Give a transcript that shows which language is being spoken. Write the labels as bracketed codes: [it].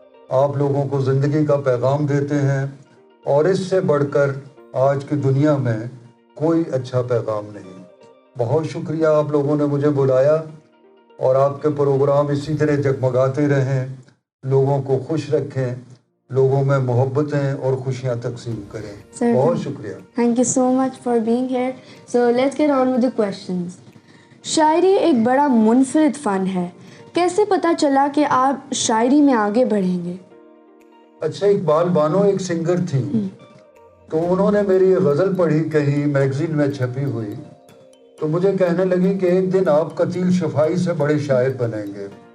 [ur] آپ لوگوں کو زندگی کا پیغام دیتے ہیں, اور اس سے بڑھ کر آج کی دنیا میں کوئی اچھا پیغام نہیں. بہت شکریہ آپ لوگوں نے مجھے بلایا, اور آپ کے پروگرام اسی طرح جگمگاتے رہیں, لوگوں کو خوش رکھیں, لوگوں میں محبتیں اور خوشیاں تقسیم کریں. بہت شکریہ. [en] Thank you so much for being here. So let's get on with the questions. [ur] شاعری ایک بڑا منفرد فن ہے, کیسے پتا چلا کہ آپ شاعری میں آگے بڑھیں گے؟ اچھا, اقبال بانو ایک سنگر تھی, تو انہوں نے میری غزل پڑھی کہیں میگزین میں چھپی ہوئی, تو مجھے کہنے لگی کہ ایک دن آپ قتیل شفائی سے بڑے شاعر بنیں گے.